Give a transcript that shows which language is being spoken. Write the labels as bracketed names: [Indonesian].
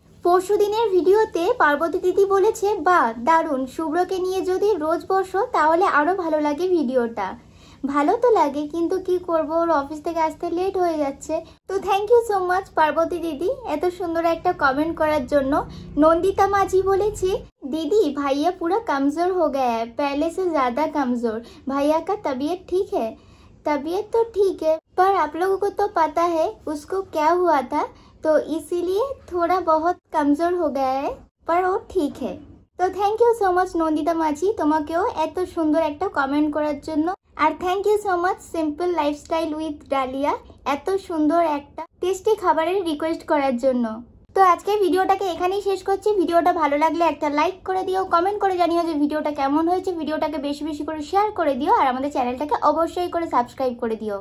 [Bangla] পরশু দিনের ভিডিওতে পার্বতী দিদি বলেছে, বাহ দারুণ, শুভ্রকে নিয়ে যদি রোজ বসো তাহলে আরো ভালো লাগে ভিডিওটা। ভালো তো লাগে, কিন্তু কি করব, ওর অফিস থেকে আসতে লেট হয়ে যাচ্ছে। তো thank you so much Parvati দিদি এত সুন্দর একটা কমেন্ট করার জন্য। নন্দিতা মাঝি বলেছে, [Hindi] दीदी भैया पूरा कमज़ोर हो गया है, पहले से ज़्यादा कमज़ोर। भैया का तबीयत ठीक है? तबीयत तो ठीक है, पर आप लोगों को तो पता है उसको क्या हुआ था, तो इसीलिए थोड़ा बहुत कमज़ोर हो गया है, पर वो ठीक है। [Bangla] তো thank you so much Nandita মাঝি, তোমাকেও এত সুন্দর একটা কমেন্ট করার জন্য। আর thank you so much simple lifestyle with dahlia এত সুন্দর একটা টেস্টি খাবারের রিকোয়েস্ট করার জন্য। তো আজকে ভিডিওটাকে এখানেই শেষ করছি। ভিডিওটা ভালো লাগলে একটা লাইক করে দিও, কমেন্ট করে জানিও যে ভিডিওটা কেমন হয়েছে। ভিডিওটাকে বেশি বেশি করে শেয়ার করে দিও, আর আমাদের চ্যানেলটাকে অবশ্যই করে সাবস্ক্রাইব করে দিও।